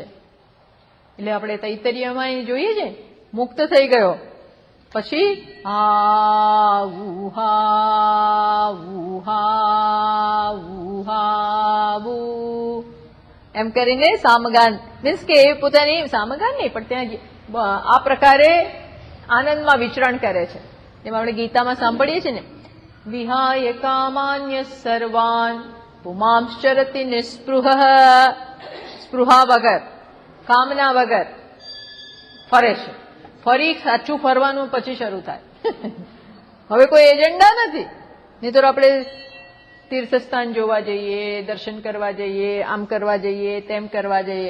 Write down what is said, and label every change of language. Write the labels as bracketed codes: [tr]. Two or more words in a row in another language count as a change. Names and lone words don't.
[gu] એટલે આપણે તૈતરીયમાં જોઈએ છે, મુક્ત થઈ ગયો પછી આ ઉહા ઉહા ઉહા એમ કરીને સામગાન, મીન્સ કે એ પોતાની સામગાન નહીં પણ ત્યાં આ પ્રકારે આનંદમાં વિચરણ કરે છે. જેમ આપણે ગીતામાં સાંભળીએ છીએ ને, [sa] વિહાય કામાન્ય સર્વાન પુમાંશ્ચરતિ નિસ્પૃહ. [gu] સ્પૃહા વગર, કામના વગર ફરે છે. ફરી સાચું ફરવાનું પછી શરૂ થાય. હવે કોઈ એજન્ડા નથી. નહીં તો આપણે તીર્થસ્થાન જોવા જઈએ, દર્શન કરવા જઈએ, આમ કરવા જઈએ, તેમ કરવા જઈએ.